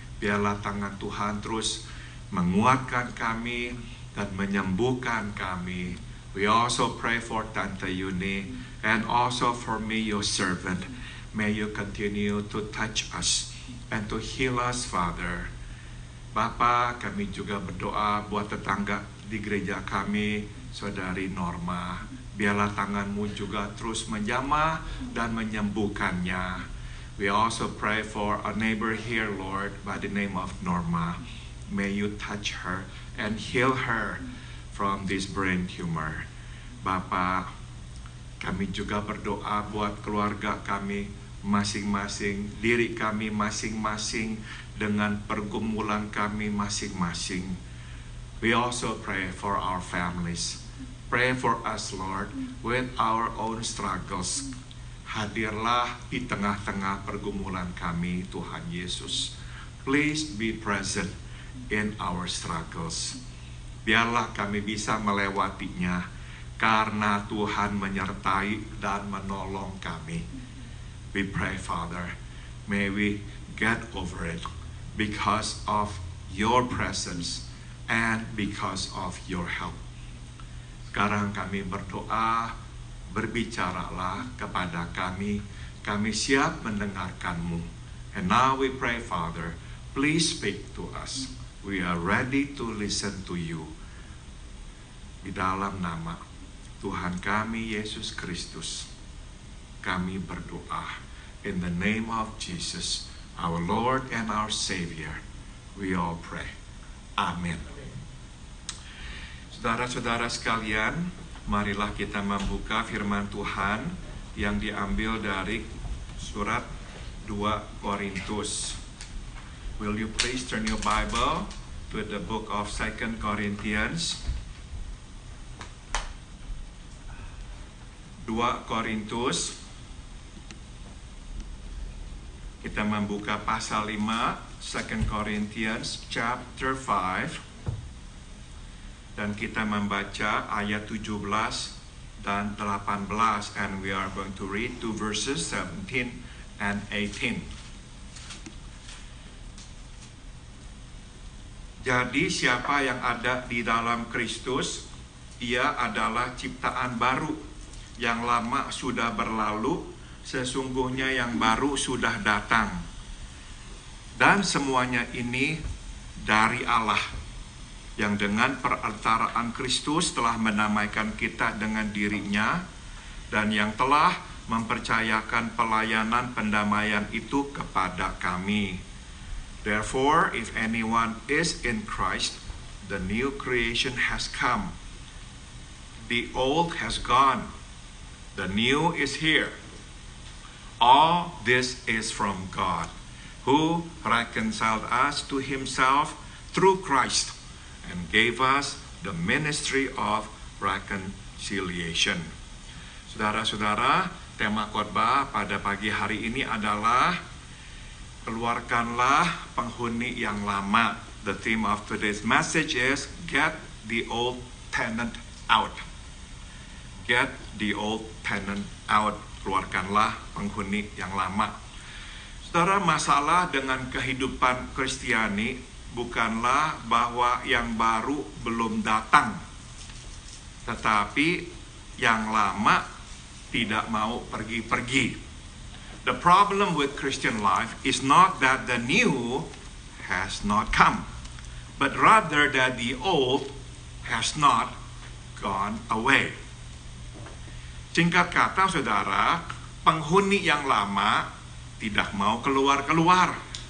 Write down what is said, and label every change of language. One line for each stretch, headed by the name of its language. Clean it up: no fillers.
Indonesian: Biarlah tangan Tuhan terus menguatkan kami dan menyembuhkan kami.
English: We also pray for Tante Yuni and also for me, your servant. May you continue to touch us and to heal us, Father.
Indonesian: Bapa, kami juga berdoa buat tetangga di gereja kami, Saudari Norma. Biarlah tangan-Mu juga terus menjamah dan menyembuhkannya.
English: We also pray for a neighbor here, Lord, by the name of Norma. May you touch her and heal her from this brain tumor.
Indonesian: Bapa, kami juga berdoa buat keluarga kami masing-masing, diri kami masing-masing, dengan pergumulan kami masing-masing.
English: We also pray for our families. Pray for us, Lord, with our own struggles.
Indonesian: Hadirlah di tengah-tengah pergumulan kami, Tuhan Yesus.
English: Please be present in our struggles.
Indonesian: Biarlah kami bisa melewatinya, karena Tuhan menyertai dan menolong kami.
English: We pray, Father, may we get over it because of your presence and because of your help.
Indonesian: Sekarang kami berdoa, berbicaralah kepada kami, kami siap mendengarkan-Mu.
English: And now we pray, Father, please speak to us. We are ready to listen to you.
Indonesian: Di dalam nama Tuhan kami, Yesus Kristus, kami berdoa.
English: In the name of Jesus, our Lord and our Savior, we all pray.
Indonesian: Amin. Saudara-saudara sekalian, marilah kita membuka firman Tuhan yang diambil dari surat 2 Korintus.
English: Will you please turn your Bible to the book of 2 Corinthians?
Indonesian: 2 Korintus. Kita membuka pasal 5,
English: 2 Corinthians chapter 5.
Indonesian: Dan kita membaca ayat 17 dan 18.
English: And we are going to read 2 verses 17 and 18.
Indonesian: Jadi siapa yang ada di dalam Kristus, ia adalah ciptaan baru. Yang lama sudah berlalu, sesungguhnya yang baru sudah datang. Dan semuanya ini dari Allah, yang dengan perantaraan Kristus telah menamaikan kita dengan diri-Nya, dan yang telah mempercayakan pelayanan pendamaian itu kepada kami.
English: Therefore, if anyone is in Christ, the new creation has come. The old has gone. The new is here. All this is from God, who reconciled us to Himself through Christ, and gave us the ministry of reconciliation.
Indonesian: Saudara-saudara, tema khotbah pada pagi hari ini adalah keluarkanlah penghuni yang lama.
English: The theme of today's message is get the old tenant out. Get the old tenant out.
Indonesian: Keluarkanlah penghuni yang lama. Saudara, masalah dengan kehidupan Kristiani bukanlah bahwa yang baru belum datang, tetapi yang lama tidak mau pergi-pergi.
English: The problem with Christian life is not that the new has not come, but rather that the old has not gone away.
Indonesian: Singkat kata, saudara, penghuni yang lama tidak mau keluar-keluar.